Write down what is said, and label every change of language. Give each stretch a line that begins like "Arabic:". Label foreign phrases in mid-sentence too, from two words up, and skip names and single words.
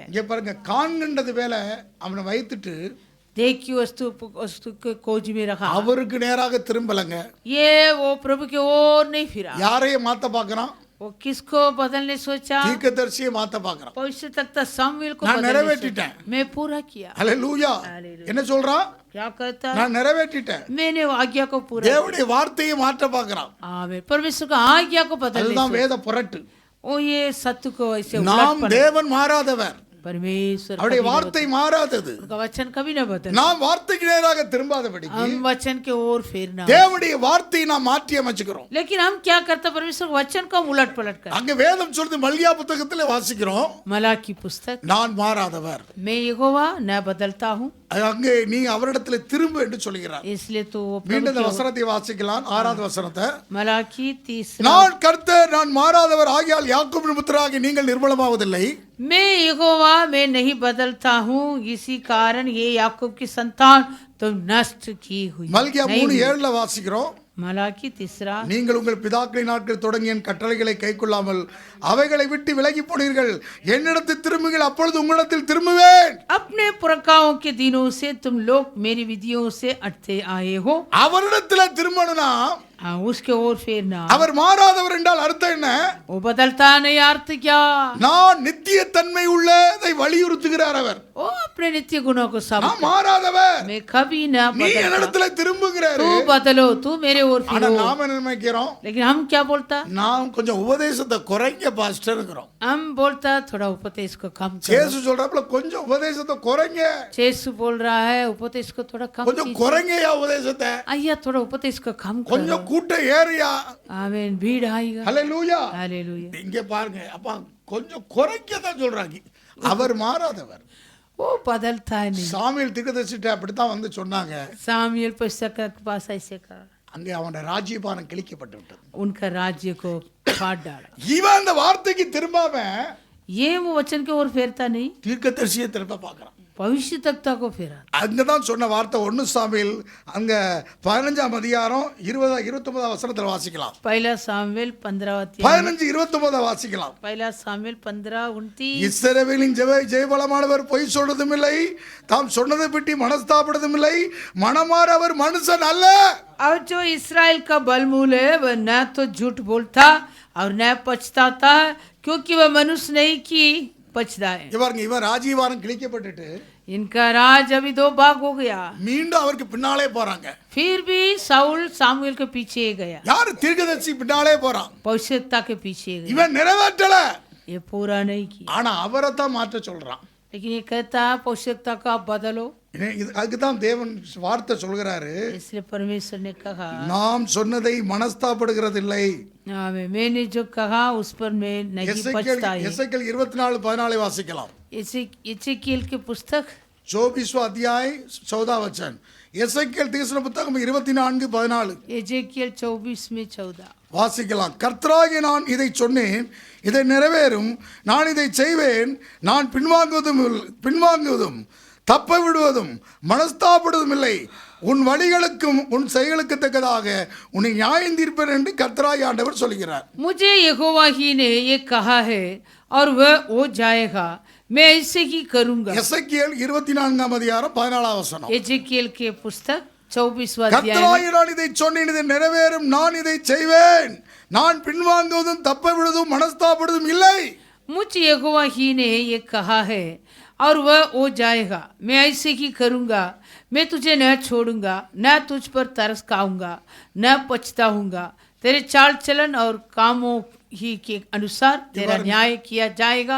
Tamil: இங்க பாருங்க, காண்கின்றது வேலை அவனை வைத்துட்டு
Hindi: देखी वस्तु के खोज में रखा,
Tamil: அவருக்கு நேராக திரும்பலங்க.
Hindi: ये वो प्रभु के ओर नहीं फिरा।
Tamil: யாரையும் மாத்த பார்க்கறான்?
Hindi: वो किसको बदलने सोचा?
Tamil: தீர்க்கதரிசியை மாத்த பார்க்கறான்.
Hindi: भविष्य तक सामुएल को
Tamil: நான்
Hindi: बदलने
Tamil: நிறைவேற்றிட்டேன்.
Hindi: सोचा। मैं पूरा किया।
Tamil: ஹல்லேலூயா. என்ன சொல்றான்?
Hindi: क्या कहता है?
Tamil: நான் நிறைவேற்றிட்டேன்.
Hindi: मैंने आज्ञा को पूरा।
Tamil: தேவனுடைய வார்த்தையை மாற்ற பார்க்கறான்.
Hindi: आमीन। परमेश्वर का आज्ञा को बदलने
Tamil: அதுதான்
Hindi: सोचा।
Tamil: வேத புரட்டு.
Hindi: ओ ये सत्य को ऐसे
Tamil: நாம்
Hindi: उलट
Tamil: தேவன் மாறாதவர்,
Hindi: परमेश्वर
Tamil: அவருடைய
Hindi: कभी न
Tamil: வார்த்தை மாறாதது.
Hindi: बदल- उनका वचन कभी न बदल।
Tamil: நாம் வார்த்தைக்கு நேராக திரும்பாதபடிக்கு
Hindi: हम वचन के ओर फेरना,
Tamil: தேவனுடைய வார்த்தையை நாம் மாற்றி அமைச்சுக்கிறோம்.
Hindi: लेकिन हम क्या करते? परमेश्वर वचन को हम उलट पलट कर।
Tamil: அங்க வேதம் சொல்றது மல்கியா புத்தகத்திலே வாசிக்கிறோம்,
Hindi: मलाकी पुस्तक,
Tamil: நான் மாறாதவர்.
Hindi: मैं यहोवा न बदलता हूँ,
Tamil: அங்கே நீ அவரிடத்துல திரும்ப என்று சொல்கிறார்.
Hindi: इसलिए तो वो प्रभु
Tamil: மீண்டும் இந்த
Hindi: के ओर-
Tamil: வசனத்தை வாசிக்கலாம். 6வது வசனத்தை,
Hindi: मलाकी 30,
Tamil: நான் கர்த்தர், நான் மாறாதவர் ஆகியால் யாக்கோபின் புத்திரராகிய நீங்கள் நிர்மூலமாவதில்லை.
Hindi: मैं यहोवा मैं नहीं बदलता हूँ, इसी कारण ये याकूब की संतान तो नष्ट की हुई
Tamil: மல்கியா
Hindi: नहीं
Tamil: 3:7 வாசிக்கிறோம்,
Hindi: मलाकी 3,
Tamil: நீங்கள் உங்கள் பிதாக்களின் நாட்கள் தொடங்கி என் கட்டளைகளை கைக்கொள்ளாமல் அவைகளை விட்டு விலகி போனீர்கள், என்னிடத்தில் திரும்புங்கள், அப்பொழுது உங்களிடத்தில் திரும்புவேன்.
Hindi: अपने पुरखाओं के दिनों से तुम लोग मेरी विधियों से अटते आए हो।
Tamil: அவரிடத்துல திரும்பணும்னா
Hindi: हाँ, उसके ओर फेरना।
Tamil: அவர் மாறாதவர் என்றால் அர்த்தம் என்ன?
Hindi: वो बदलता नहीं, अर्थ क्या?
Tamil: நான் நித்திய தன்மை உள்ளதை வலியுறுத்துகிறார் அவர்.
Hindi: वो अपने नित्य गुणों को सब
Tamil: நான் மாறாதவர்,
Hindi: मैं कभी ना
Tamil: நீ
Hindi: बदलता।
Tamil: என்னிடத்துல திரும்புகிறாரு.
Hindi: तू बदलो, तू मेरे ओर
Tamil: ஆனா
Hindi: फिरो।
Tamil: நாம என்ன நினைக்கிறோம்?
Hindi: लेकिन हम क्या बोलता?
Tamil: நாம் கொஞ்சம் உபதேசத்தை குறைங்க பாஸ்டர்ங்கிறோம்.
Hindi: हम बोलता थोड़ा उपदेश को कम करो।
Tamil: இயேசு சொல்றாப்புல கொஞ்சம் உபதேசத்தை குறைங்க,
Hindi: यीशु बोल रहा है उपदेश को थोड़ा कम
Tamil: கொஞ்சம்
Hindi: कीजिए।
Tamil: குறைங்கயா உபதேசத்தை,
Hindi: आइया थोड़ा उपदेश को कम
Tamil: கொஞ்சம்
Hindi: करो।
Tamil: கூட்டம் ஏறியா.
Hindi: आमीन, भीड़ आएगा।
Tamil: ஹல்லேலூயா.
Hindi: हालेलुया।
Tamil: இங்க பாருங்க, அப்பா கொஞ்சம் குறைக்க தான் சொல்றாங்க. அவர் மாறாதவர்.
Hindi: वो बदलता है नहीं।
Tamil: சாமுவேல் தீர்க்கதரிசிட்ட அப்படித்தான் வந்து சொன்னாங்க.
Hindi: सामुएल पुस्तक के पास ऐसे कहा,
Tamil: அங்கே அவனோட ராஜ்யபாரம் கிழிக்கப்பட்டு விட்டது.
Hindi: उनका राज्य को फाड़ डाला।
Tamil: இவன் அந்த வார்த்தைக்கு திரும்பாம
Hindi: ये वो वचन के ओर फेरता नहीं,
Tamil: தீர்க்கதரிசியை திரும்ப பார்க்கறான்.
Hindi: भविष्यवक्ता को फेरा।
Tamil: அங்கதான் சொன்ன வார்த்தை 1 சாமுவேல் அங்க 15ஆம் அதிகாரம் 29ஆம் வசனத்துல வாசிக்கலாம்.
Hindi: पहला सामुएल 15 अध्याय,
Tamil: 15-29 வாசிக்கலாம்.
Hindi: पहला सामुएल 15:29।
Tamil: இஸ்ரவேலின் ஜெயபலமானவர் பொய் சொல்றதும் இல்லை, தாம் சொன்னதை பற்றி மனஸ்தாபடுறதும் இல்லை, மனமாற அவர் மனுஷன் அல்ல.
Hindi: और जो इस्राएल का बलमूल है वह न तो झूठ बोलता और न पछताता, क्योंकि वह मनुष्य नहीं की पछता है।
Tamil: இவருங்க இவன் ராஜ்யபாரம் கிழிக்கப்பட்டுட்டு
Hindi: इनका राज अभी 2 भाग हो गया।
Tamil: மீண்டும் அவருக்கு பின்னாலே போறாங்க.
Hindi: फिर भी साउल सामुएल के पीछे गया,
Tamil: யாரு? தீர்க்கதரிசி பின்னாலே போறான்.
Hindi: भविष्यवक्ता के पीछे गया।
Tamil: இவன் நிறைவேற்றல,
Hindi: ये पूरा नहीं किया,
Tamil: ஆனா அவரை தான் மாற்ற சொல்றான்.
Hindi: लेकिन ये कहता है भविष्यवक्ता को आप बदलो।
Tamil: அதுக்கு தான் தேவன் வார்த்தை சொல்கிறாரு,
Hindi: इसलिए परमेश्वर ने कहा,
Tamil: நாம் சொன்னதை மனஸ்தாபடுகிறதில்லை.
Hindi: मैंने जो कहा उस पर मैं नहीं पछताई।
Tamil: எசேக்கியேல் 24:14 வாசிக்கலாம்.
Hindi: एजेकियल की पुस्तक 24वां अध्याय 14 वचन.
Tamil: எசேக்கியேல் தீர்க்கதரிசன புத்தகம் 24:14
Hindi: एजेकियल 24:14
Tamil: வாசிக்கலாம். கர்த்தராகிய நான் இதை சொன்னேன், இதை நிறைவேறும், நான் இதை செய்வேன், நான் பின்வாங்குவதும் தப்ப விடுவதும் மனஸ்தாபடுவதும் இல்லை, உன் வழிகளுக்கும் உன் செயலுக்கு தக்கதாக உன்னை நியாயம் தீர்ப்பேன் என்று கர்த்தராகிய ஆண்டவர் சொல்கிறார்.
Hindi: मुझे यहोवा ही ने ये कहा है और वह हो जाएगा, मैं ऐसे ही करूंगा।
Tamil: எசேக்கியேல் 24ஆம் அதிகாரம் 14ஆம் வசனம்.
Hindi: एजेकियल के पुस्तक 24वां अध्याय,
Tamil: கர்த்தராகிய நான் இதை சொன்னேன், இதை நிறைவேறும், நான் இதை செய்வேன், நான் பின்வாங்குவதும் தப்ப விடுவதும் மனஸ்தாபடுவதும் இல்லை.
Hindi: मुझे यहोवा ही ने ये कहा है और वह हो जाएगा, मैं ऐसे ही करूंगा, मैं तुझे न छोड़ूंगा, न तुझ पर तरस खाऊंगा, न पछताऊंगा, तेरे चाल चलन और कामों ही के अनुसार तेरा न्याय किया जाएगा।